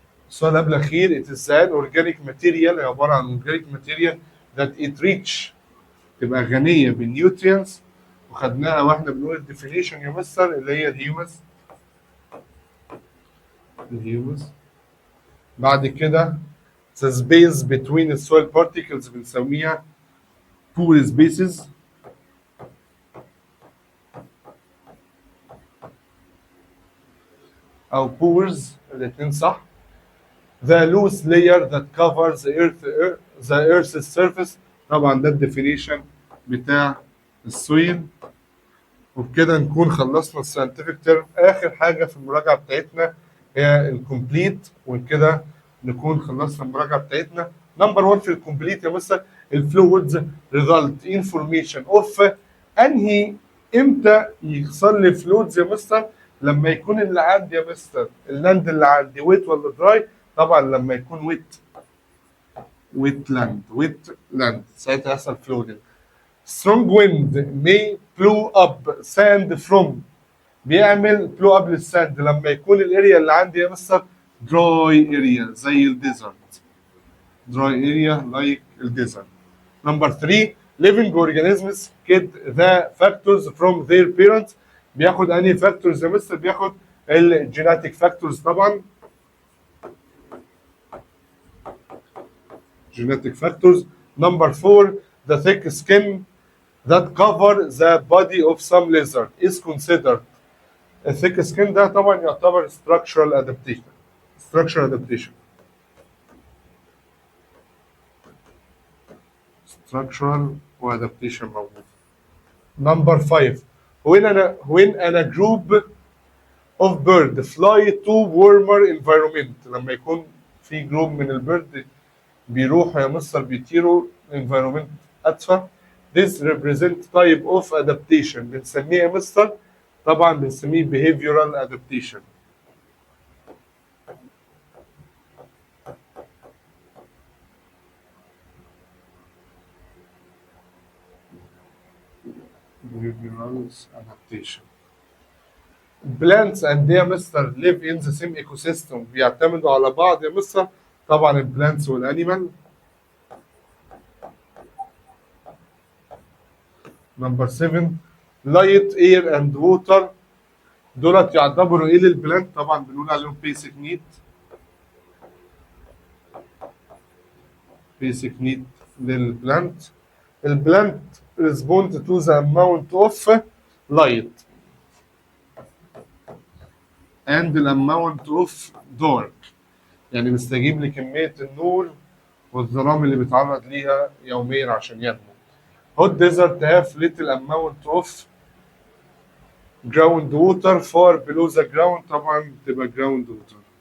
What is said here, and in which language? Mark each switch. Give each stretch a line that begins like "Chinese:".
Arabic: السؤال قبل الاخير
English: it is an organic material،
Arabic: عباره عن
English: organic material that it rich،
Arabic: تبقى غنيه بالنيوترينز، وخدناها واحنا بنقول الديفينيشن يا مستر اللي هي الهيومس. بعد كده
English: the space between the soil particles بنسميها pore spaces.
Arabic: او pores الاثنين صح.
English: the loose layer that covers the earth's surface،
Arabic: طبعا ده الديفينيشن بتاع السويل. وبكده نكون خلصنا الساينتفك تيرم. اخر حاجه في المراجعه بتاعتنا هي الكومبليت، وكده نكون خلصنا المراجعه بتاعتنا. نمبر 1 في الكومبليت يا مستر الفلويدز ريزلت انفورميشن اوف، انهي امتى يحصل لي فلويدز يا مستر؟ لما يكون اللي عندي يا مستر اللاند اللي عندي ويت ولا دراي؟ طبعا لما يكون ويت لاند ساعتها يحصل فلودنج.
English: strong wind may blow up sand from،
Arabic: بيعمل blow up للساند لما يكون الاريا اللي عندي يا مستر dry area زي الديزرت.
English: dry area like الديزرت.
Arabic: نمبر 3
English: living organisms get the factors from their parents،
Arabic: بياخد انهي فاكتورز يا مستر؟ بياخد الجيناتيك فاكتورز طبعا.
English: genetic factors. Number 4, the thick skin that cover the body of some lizard is considered.
Arabic: الثيك سكين ده طبعا يعتبر structural adaptation. structural adaptation.
English: structural وadaptation موجود. Number 5, when a group of bird fly to warmer environment،
Arabic: لما يكون في جروب من البرد بيروحوا يا مستر بيطيروا
English: environment أدفى. This represent type of adaptation،
Arabic: بنسميه يا مستر طبعا بنسميه
English: behavioral adaptation. behavioral adaptation. Plants and
Arabic: يا مستر
English: live in the same ecosystem،
Arabic: بيعتمدوا على بعض يا مستر طبعا البلانتس والانيمال.
English: Number 7، light air and water
Arabic: دولت يعتبروا ايه للبلانت؟ طبعا بنقول عليهم basic need.
English: basic need للبلانت.
Arabic: البلانت
English: respond to the amount of light and the amount of dark،
Arabic: يعني بيستجيب لكمية النور والظلام اللي بيتعرض ليها يوميا عشان ينمو.
English: hot desert have little amount of ground water far below the ground،
Arabic: طبعا تبقى
English: ground water.